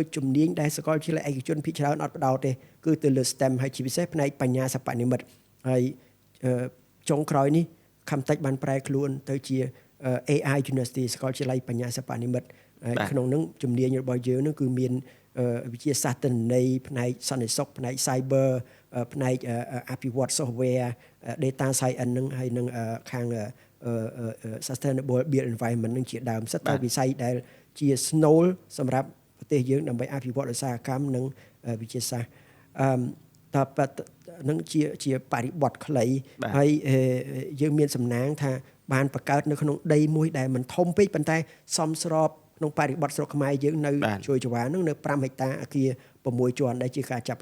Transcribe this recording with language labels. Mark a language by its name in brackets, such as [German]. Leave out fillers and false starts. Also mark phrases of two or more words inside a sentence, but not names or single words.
[Khmer] ជំនាញដែលសាកលវិទ្យាល័យឯកជនភាគច្រើនអត់ផ្ដោតទេគឺទៅលើ STEM ហើយជាពិសេសផ្នែកបញ្ញាសិប្បនិម្មិតហើយចុងក្រោយនេះ Chemtech បានប្រែខ្លួនទៅជា AI University សាកលវិទ្យាល័យបញ្ញាសិប្បនិម្មិតក្នុងនោះជំនាញរបស់យើងនឹងគឺមានវិទ្យាសាស្ត្រទិន្នន័យផ្នែកសន្តិសុខផ្នែក cyber ផ្នែកអភិវឌ្ឍ [English] software data science [Khmer] នឹងហើយនឹងខាង [English] sustainable built environment [Khmer] នឹងជាដើមសិតតែវិស័យដែលជាស្នូលសម្រាប់ប្រទេសយើងដើម្បីអភិវឌ្ឍឧស្សាហកម្មនិងវិទ្យាសាស្ត្រតើនឹងជាបរិបទខ្លីហើយយើងមានសំណាងថាបានបង្កើតនៅក្នុងដីមួយដែលមិនធំពេកប៉ុន្តែសមស្របក្នុងបរិបទស្រុកខ្មែរយើងនៅជួយចង្វានឹងនៅ5ហិកតាអគារ6ជាន់ដែលជាការចាប់